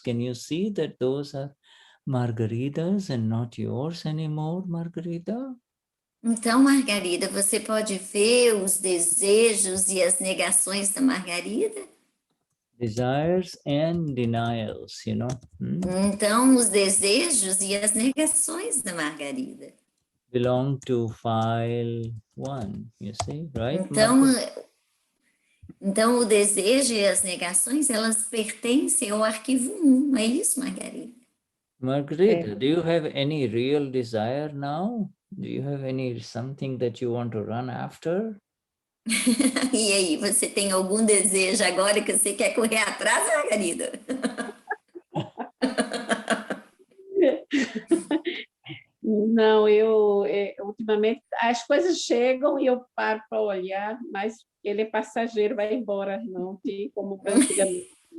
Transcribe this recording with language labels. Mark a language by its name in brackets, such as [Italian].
[English] Can you see that those are Margaritas and not yours anymore, Margarita? [Portuguese] Então, Margarida, você pode ver os desejos e as negações da Margarida? [English] Desires and denials, [Portuguese] Então, os desejos e as negações da Margarida. [English] belong to file 1, you see, right? [Portuguese] Então, o desejo e as negações, elas pertencem ao arquivo 1, é isso, Margarida? [English] Margarita, do you have any real desire now? Do you have something that you want to run after? [Portuguese] E aí, você tem algum desejo agora que você quer correr atrás, Margarida? Não, eu ultimamente as coisas chegam e eu paro para olhar, mas ele é passageiro, vai embora, não tem como antigamente.